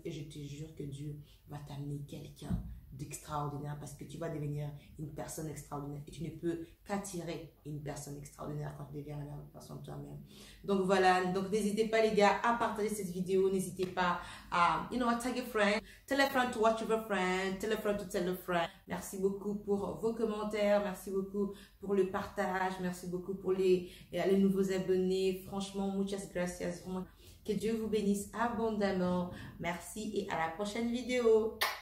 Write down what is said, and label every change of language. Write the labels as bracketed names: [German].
[French] Et je te jure que Dieu va t'amener quelqu'un d'extraordinaire parce que tu vas devenir une personne extraordinaire. Et tu ne peux qu'attirer une personne extraordinaire quand tu deviens la meilleure version de toi-même. Donc, voilà. Donc, n'hésitez pas, les gars, à partager cette vidéo. N'hésitez pas à, [English] tag a friend. Tell a friend to watch your friend. Tell a friend to tell a friend. [French] Merci beaucoup pour vos commentaires. Merci beaucoup pour le partage. Merci beaucoup pour les nouveaux abonnés. Franchement, [Spanish] muchas gracias. [French] Que Dieu vous bénisse abondamment. Merci et à la prochaine vidéo.